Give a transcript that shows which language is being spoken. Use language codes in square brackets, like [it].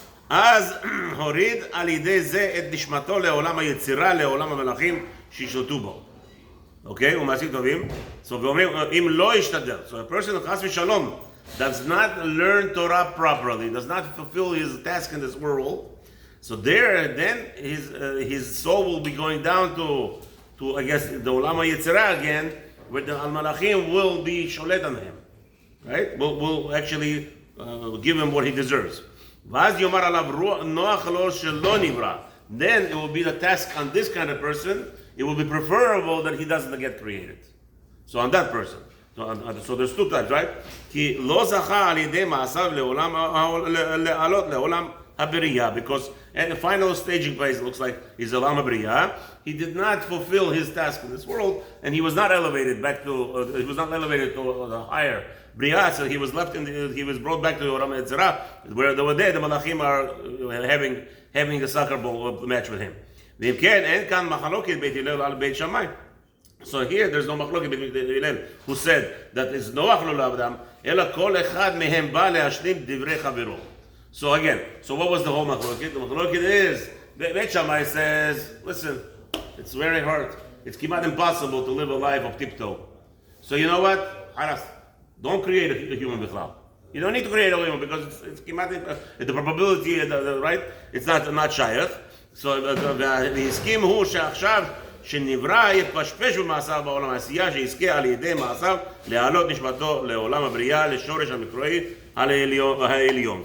[he] אז הוריד על ידי זה את נשמתו לעולם היצירה, לעולם המלאכים שישלטו בו. אוקיי? ומעשים טובים. So ואומרים, אם לא ישתדל. [en] So a person חס ושלום does not learn Torah properly, does not fulfill his task in this world, so then his soul will be going down to I guess the Olam HaYetzirah again, where the Al-Malachim will be sholet on him, right? Will actually give him what he deserves. [he] ואז יאמר עליו נוח לו שלא נברא. [en] Then it will be the task on this kind of person, it will be preferable that he doesn't get created. So on that person. So there's two types, right? [he] כי לא זכה על ידי מעשיו לעלות לעולם הבריאה, [en] because at the final staging place it looks like he's Olam HaBriya. He did not fulfill his task in this world, and he was not elevated back to the higher Bria. So he was brought back to Olam HaYetzirah, where the Malachim are having a soccer ball match with him. [he] ואם כן, אין כאן מחלוקת בית הלל על בית שמאי. [en] So here there's no [he] מחלוקת [en] between Hillel, who said that it's [he] נוח לו לעבדם, אלא כל אחד מהם בא להשלים דברי חברו. [en] So again, what was the whole machloket? The machloket is, Beit Shammai says, listen, it's very hard. it's kimat impossible to live a life of tiptoe. So you know what? Don't create a human bichlal. You don't need to create a human because it's kimat, the probability, right? It's not shayach. So the scheme [he] hu she'achshav שנברא יתפשפש במעשיו בעולם העשייה שיזכה על ידי מעשיו להעלות נשמתו לעולם הבריאה לשורש המקראי העליון.